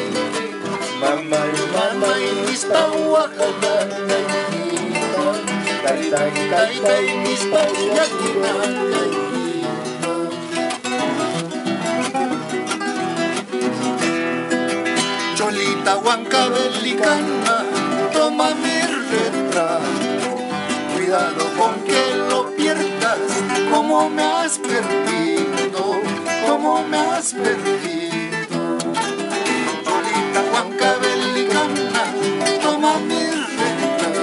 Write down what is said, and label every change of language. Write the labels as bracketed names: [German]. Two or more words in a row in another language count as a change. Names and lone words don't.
[Quechua] Mama y Nispa Huajanay. Taita y Nispa Yakinay. [Spanish] Cholita Huancabelicana, toma mi retrato. Cuidado con que lo pierdas, como me has perdido, como me has perdido. Cholita Huancabelicana, toma mi retrato.